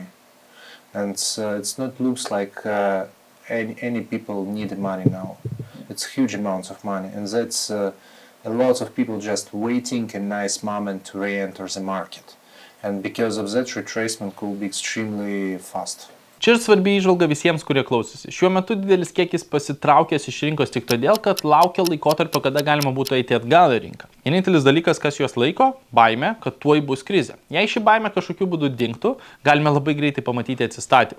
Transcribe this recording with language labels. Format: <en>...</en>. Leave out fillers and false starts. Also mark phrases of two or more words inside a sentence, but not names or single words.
<en>And it's not looks like any people need the money now. It's huge amounts of money, and that's a lot of people just waiting a nice moment to re-enter the market. And because of that, retracement could be extremely fast.</en> <lt>Čia ir svarbi įžvalga visiems, kurie klausosi. Šiuo metu didelis kiekis pasitraukęs iš rinkos tik todėl, kad laukia laikotarpio, kada galima būtų eiti atgal į rinką. Vienintelis dalykas, kas juos laiko – baimė, kad tuoj bus krizė. Jei ši baimė kažkokiu būdu dingtų, galime labai greitai pamatyti atsistatymą.</lt>